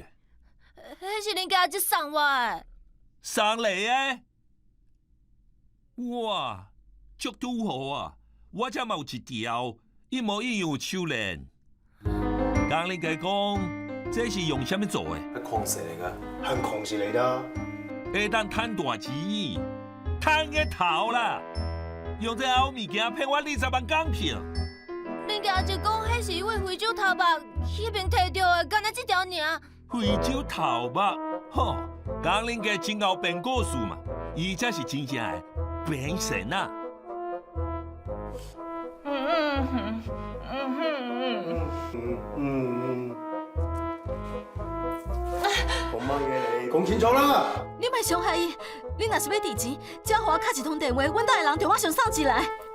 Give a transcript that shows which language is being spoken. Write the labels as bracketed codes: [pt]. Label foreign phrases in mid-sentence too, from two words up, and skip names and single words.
[nan] 迄是恁家姐送我的。送你的？哇，足拄好啊！我這嘛有一條一模一樣的手鏈。江林家講，這是用什麼做的？ [yue] 係礦石嚟㗎，係礦石嚟㗎。 [nan] 會當賺大錢，賺個頭啦！用這好物件騙我20萬港幣。恁家姐講，迄是因為非洲頭目迄邊摕到的，干那這條爾。非洲頭目，吼，江林家真有變故事嘛，伊才是真正的變神啊！ [yue] 講乜嘢嚟？講清楚啦！ [nan] 你莫傷害伊，你若是要提錢，只要互我敲一通電話，阮兜的人就馬上送一來。